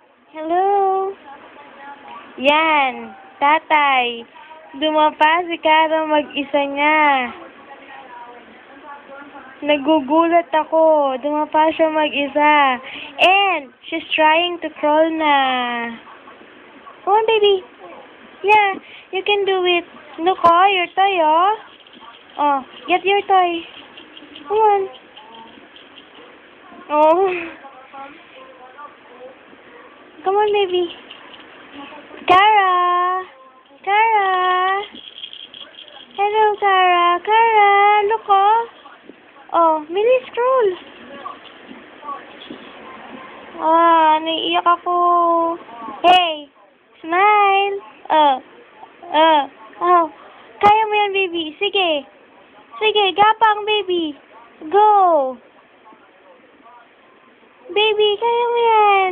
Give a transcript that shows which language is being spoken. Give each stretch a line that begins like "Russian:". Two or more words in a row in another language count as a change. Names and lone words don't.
Filipino: Hello? Yan, tatay. Dumapa si Kara mag-isa niya. Nagugulat ako. Dumapa siya mag-isa.
English: And, she's trying to crawl na. Come on, baby. Yeah, you can do it. Look, oh, your toy, oh. Oh, get your toy. Come on. Oh. Come on, baby. Kara! Kara! Hello, Kara. Kara, look, oh. Oh, mini scroll.
Filipino: Naiiyak ako.
English: Hey, smile. Oh.
Filipino: Kaya mo yan, baby. Sige. Sige, gapang, baby.
English: Go. Baby,
Filipino: kaya mo yan.